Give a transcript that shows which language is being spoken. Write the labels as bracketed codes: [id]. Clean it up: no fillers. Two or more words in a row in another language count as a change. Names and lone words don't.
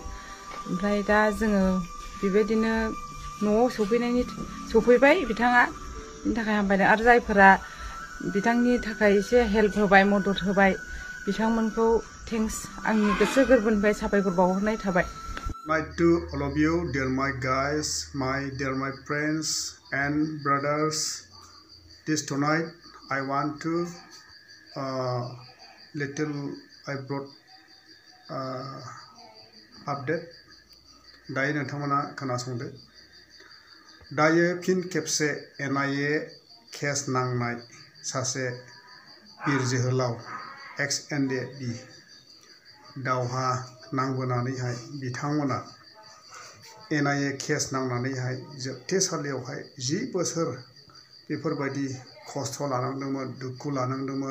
[brx] ओमफ्राय दा जोङो बेबायदिनो न'आव सफैबाय बिथाङा बिनि थाखाय हामबाय आरो जायफोरा बिथांनि थाखाय एसे हेल्प होबाय मदद होबाय बिथांमोनखौ थेंक्स आंनि गोसो गोरबोनिफ्राय साबायखर बावहरनाय थाबाय। [en] Night to all of you, dear my guys, dear my friends and brothers. This tonight I want to I brought update. [brx] दायो नोंथांमोना खोनासंदो। दायो फिन खेबसे NIA केस नांनाय सासे बिर जोहोलाव ex-NDFB दावहा नांबोनानैहाय बिथांमोना NIA केस नांनानैहाय जोबथेसालियावहाय 10 बोसोर बेफोरबायदि खस्थ' लानांदोंमोन, दुखु लानांदोंमोन।